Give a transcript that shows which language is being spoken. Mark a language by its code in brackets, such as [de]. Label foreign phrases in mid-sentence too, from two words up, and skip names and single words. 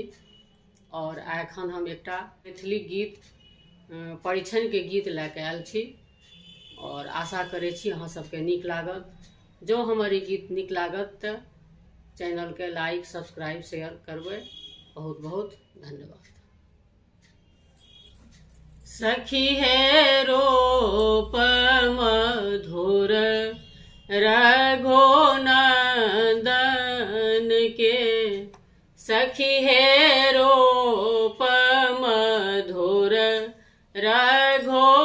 [mai] और आइ एखन हम एकटा मैथिली गीत परिछन के गीत लैके आयल छी और आशा करै छी अहाँ सबके नीक लागत। जो हमर ई गीत नीक लागत तऽ चैनल के [en] like subscribe share [mai] करबै। बहुत बहुत धन्यवाद। सखी हे रूप मधुर रघो नंदन के, सखी हे रूप मधुर रघो